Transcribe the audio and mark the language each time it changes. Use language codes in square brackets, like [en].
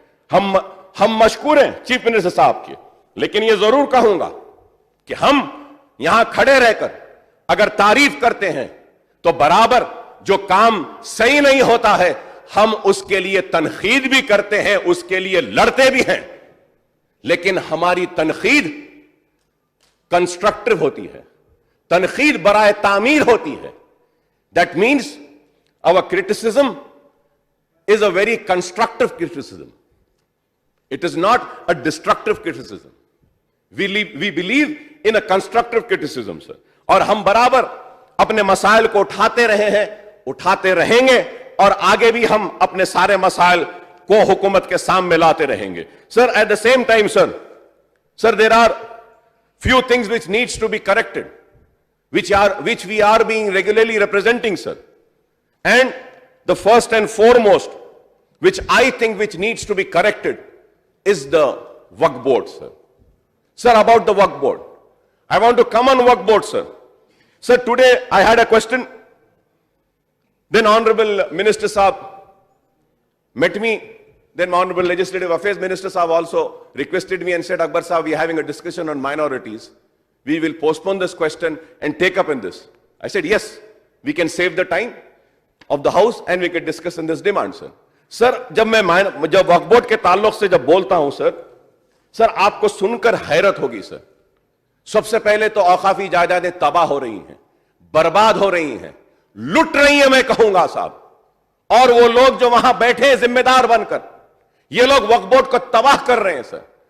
[hi] हम मशकूर हैं chief minister साहब के. लेकिन यह जरूर कहूंगा कि हम यहां खड़े रहकर अगर तारीफ करते हैं तो बराबर जो काम सही नहीं होता है हम उसके लिए तनखीद भी करते हैं, उसके लिए लड़ते भी हैं. लेकिन हमारी तनखीद कंस्ट्रक्टिव होती है, तनकीद बराए तामीर होती है. [en] That means our criticism is a very constructive criticism. It is not a destructive criticism. We believe in a constructive criticism, sir. [hi] और हम बराबर अपने मसाइल को उठाते रहे हैं, उठाते रहेंगे, और आगे भी हम अपने सारे मसाइल को हुकूमत के सामने लाते रहेंगे. [en] Sir, at the same time, sir, there are few things which needs to be corrected, which we are being regularly representing, sir. And the first and foremost, which I think which needs to be corrected, is the Waqf board, sir. Sir, about the Waqf board, I want to come on Waqf board, sir. Sir, today I had a question. Then Honorable Minister Saab met me. Then Honorable Legislative Affairs Minister Saab also requested me and said, Akbar Saab, we are having a discussion on minorities. We will postpone this question and take up in this. I said, yes, we can save the time of the house and we can discuss in this demand, sir. [hi] Sir, जब वक्फ board के ताल्लुक से जब बोलता हूं sir, आपको सुनकर हैरत होगी सर. सबसे पहले तो औकाफी जायदादें तबाह हो रही हैं, बर्बाद हो रही हैं, लुट रही हैं, मैं कहूंगा साहब. और वो लोग जो वहां बैठे हैं जिम्मेदार बनकर, ये लोग वक्फ बोर्ड को तबाह कर रहे हैं सर.